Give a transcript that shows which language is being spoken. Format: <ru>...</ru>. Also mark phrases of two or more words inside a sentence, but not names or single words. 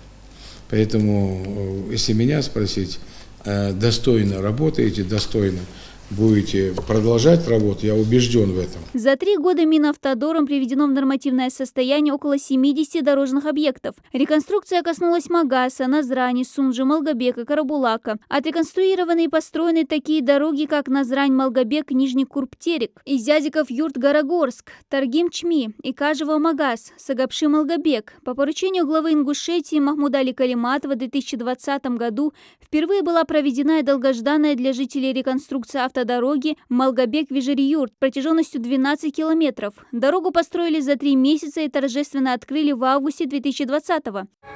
<ru>Поэтому, если меня спросить, достойно работаете, достойно будете продолжать работу, я убежден в этом. За 3 года Минавтодором приведено в нормативное состояние около 70 дорожных объектов. Реконструкция коснулась Магаса, Назрани, Сунжи, Малгобека, Карабулака. Отреконструированы и построены такие дороги, как Назрань, Малгобек, Нижний Курбтерек, Изязиков, Юрт, Горогорск, Таргим, Чми, Икажево, Магас, Сагапши, Малгобек. По поручению главы Ингушетии Махмуда Али Калиматова в 2020 году впервые была проведена и долгожданная для жителей реконструкция автодороги Малгобек-Вежери-Юрт протяженностью 12 километров. Дорогу построили за 3 месяца и торжественно открыли в августе 2020-го.</ru>